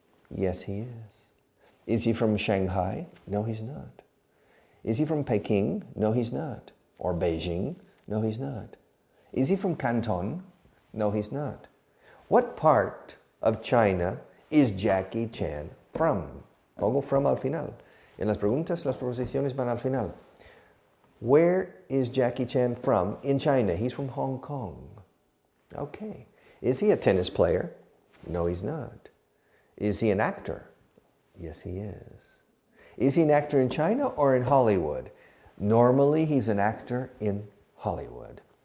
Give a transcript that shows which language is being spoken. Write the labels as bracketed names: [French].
[English] Yes, he is. Is he from Shanghai? No, he's not. Is he from Peking? No, he's not. Or Beijing? No, he's not. Is he from Canton? No, he's not. What part of China is Jackie Chan from? [Spanish] Pongo from al final. En las preguntas, las proposiciones van al final. [English] Where is Jackie Chan from in China? He's from Hong Kong. Okay. Is he a tennis player? No, he's not. Is he an actor? Yes, he is. Is he an actor in China or in Hollywood? Normally, he's an actor in Hollywood.